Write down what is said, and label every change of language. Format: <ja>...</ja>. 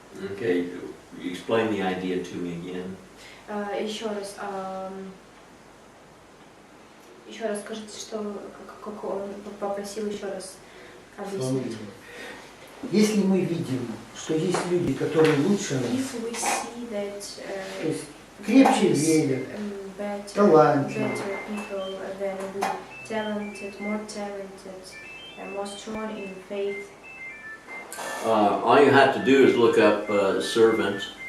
<en>Okay, explain the idea to me again.</en> <ru>Еще раз, Еще раз скажите, что как он попросил еще раз объяснить. Если мы видим, что есть люди, которые лучше нас,</ru> <en>If we see that</en> <ru>то есть крепче верят, талантливее,</ru> <en>better people than we, talented, more talented, and more strong in faith, all you have to do is look up servant</en>